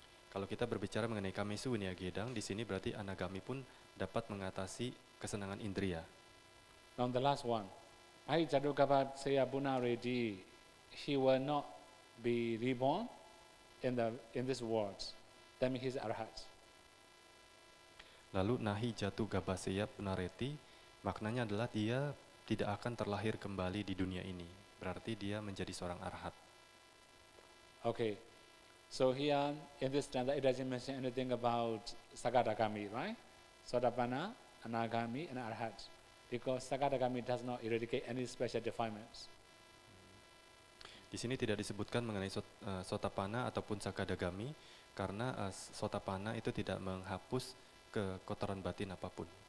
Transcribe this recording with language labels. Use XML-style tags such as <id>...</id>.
<id>Kalau kita berbicara mengenai</id> <pi>kamesu winagidang</pi> <id>di sini berarti anagami pun dapat mengatasi kesenangan indria.</id> <en>Now the last one.</en> <pi>Ai Jatukapat Saya Buna Reddy,</pi> <en>he will not be reborn in this world, that means he's arhat.</en> <id>Lalu</id> <pi>nahi jatu gabaseya punareti,</pi> <id>maknanya adalah dia tidak akan terlahir kembali di dunia ini. Berarti dia menjadi seorang arhat.</id> <en>Okay, so here in this stanza it doesn't mention anything about Sakadagami, right? Sotapanna, Anagami, and Arhat. Because Sakadagami does not eradicate any special defilements.</en> <id>Di sini tidak disebutkan mengenai Sotapanna ataupun Sakadagami, karena Sotapanna itu tidak menghapus kekotoran batin apapun.</id>